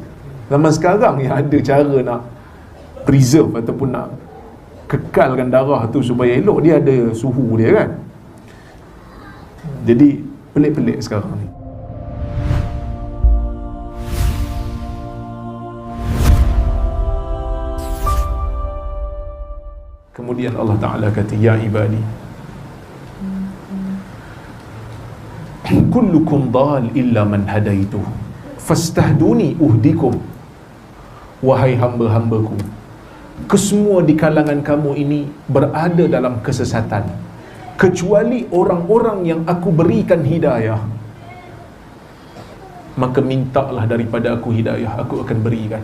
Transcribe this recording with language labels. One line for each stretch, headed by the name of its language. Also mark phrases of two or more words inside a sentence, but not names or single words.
Malay: Zaman sekarang yang ada cara nak preserve ataupun nak kekalkan darah tu supaya elok, dia ada suhu dia kan. Jadi pelik-pelik sekarang ni. Kemudian Allah Ta'ala kata,
Arabic: يا عبادي كلكم ضال إلا من هديته فاستهدوني أهدكم.
Malay: Wahai hamba-hambaku, kesemua di kalangan kamu ini berada dalam kesesatan, kecuali orang-orang yang aku berikan hidayah. Maka mintalah daripada aku hidayah, aku akan berikan.